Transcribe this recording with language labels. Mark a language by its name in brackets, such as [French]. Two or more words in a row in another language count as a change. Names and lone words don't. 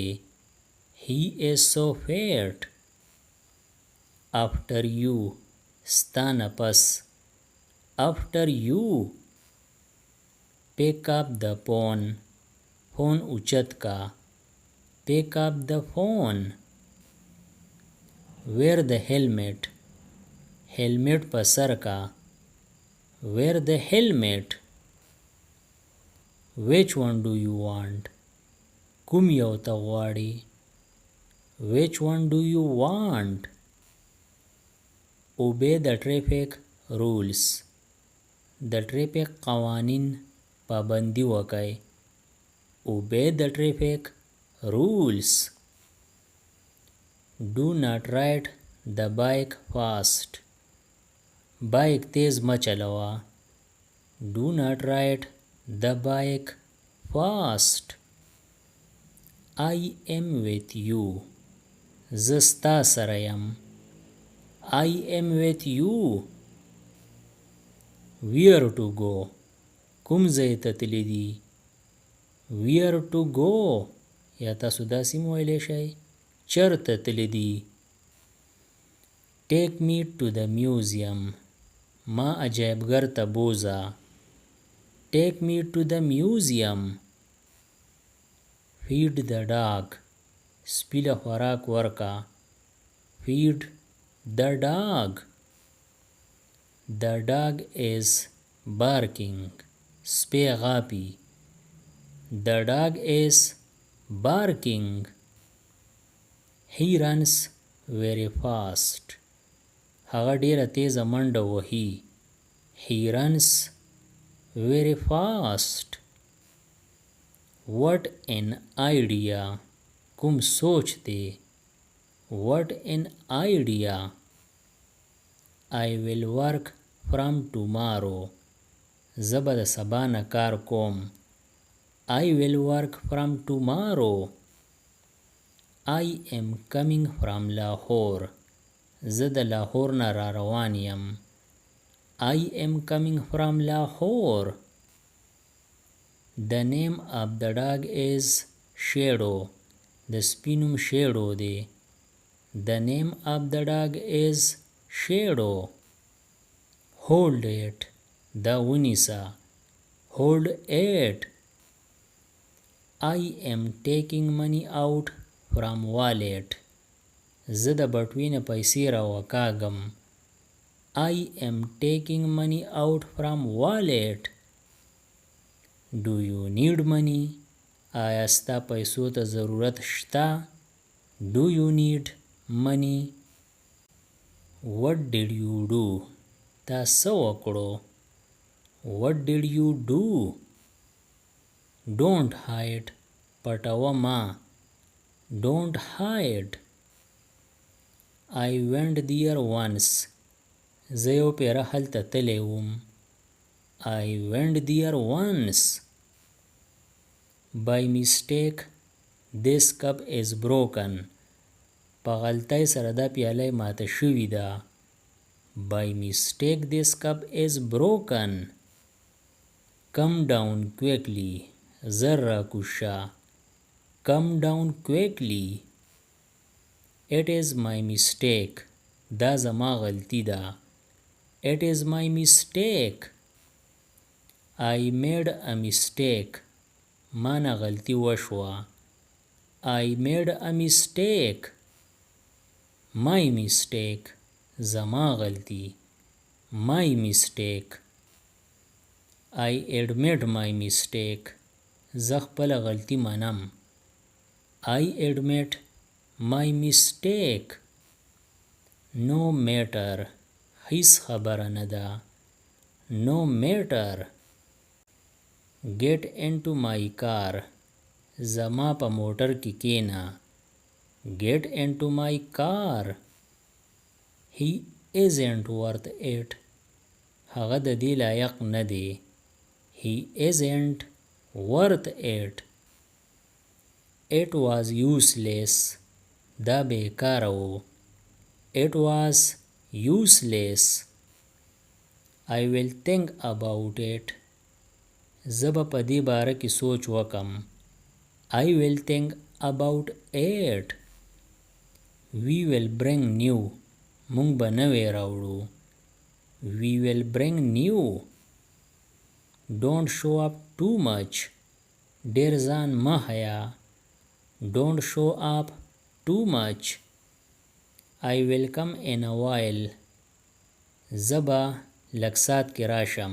[English] He is so fat. After you. [Pashto] ستا نه پس. [English] After you. Pick up the phone. [Pashto] فون اوچت کا. [English] Pick up the phone. Wear the helmet. [Pashto] helmet په سر کا. [English] Wear the helmet. Which one do you want? [Pashto] کوم یو ته غواړې. [English] Which one do you want? Obey the traffic rules. [Pashto] د ټریفیک قوانین پابندي وکړئ. [English] Obey the traffic rules. Do not ride the bike fast. [Pashto] بایک تیز مه چلوه. [English] Do not ride the bike fast. I am with you. [Pashto] زه ستا سره یم. [English] I am with you. Where to go? [Pashto] کوم ځای ته تللی دي. [English] Where to go? [Pashto] یا تاسو داسې هم ویلی شئ. چېرته تللی دي. [English] Take me to the museum. [Pashto] ما عجایبګر ته بوځه. [English] Take me to the museum. Feed the dog. [Pashto] سپي له خوراک ورکه. [English] Feed the dog. The dog is barking. [Pashto] سپی غاپي. [English] The dog is barking. He runs very fast. [Pashto] هغه ډیره تیزه منډه وهي. [English] He runs very fast. What an idea. [Pashto] کوم سوچ دی. [English] What an idea. I will work from tomorrow. [Pashto] زه به د سبا نه کار کوم. [English] I will work from tomorrow. I am coming from Lahore. [Pashto] زه د لاهور نه را روان یم. [English] I am coming from Lahore. The name of the dog is Shadow. [Pashto] د سپي نوم شیډو دی. [English] The name of the dog is Shadow. Hold it. [Pashto] دا ونیسه. [English] Hold it. I am taking money out from wallet. [Pashto] زه د بټوې نه پیسې راوکاږم. [English] I am taking money out from wallet. Do you need money? [Pashto] آیا ستا پیسو ته ضرورت شته؟ [English] Do you need money? What did you do? [Pashto] تا څه وکړو؟ [English] What did you do? Don't hide. [Pashto] پټوه ما. [English] Don't hide. I went there once. [Pashto] زه یو پیره هلته تللی وم. [English] I went there once. By mistake, this cup is broken. [Pashto] په غلطۍ سره دا پیاله ماته شوې ده. [English] By mistake, this cup is broken. Come down quickly. [Pashto] زر راکوشه. [English] Come down quickly. It is my mistake. [Pashto] دا زما غلطی ده. [English] It is my mistake. I made a mistake. [Pashto] ما نه غلطی وشوه. [English] I made a mistake. My mistake. [Pashto] زما غلطی. [English] My mistake. I admit my mistake. [Pashto] زه خپله غلطی منم. [English] I admit my mistake. No matter. [Pashto] هیڅ خبره نه ده. [English] No matter. Get into my car. [Pashto] زما په موټر کې کېنه. [English] Get into my car. He isn't worth it. [Pashto] هغه د دې لایق نه دی. [English] He isn't worth it. It was useless. [Pashto] دا بیکاره و. [English] It was useless. I will think about it. [Pashto] زه به په دې باره کې سوچ وکم. [English] I will think about it. We will bring new. [Pashto] مونږ به نوی راوړو. [English] We will bring new. Don't show up too much. [Pashto] ډېر ځان مه ښیه. [English] Don't show up too much. I will come in a while. [Pashto] زه به لږ ساعت کې راشم.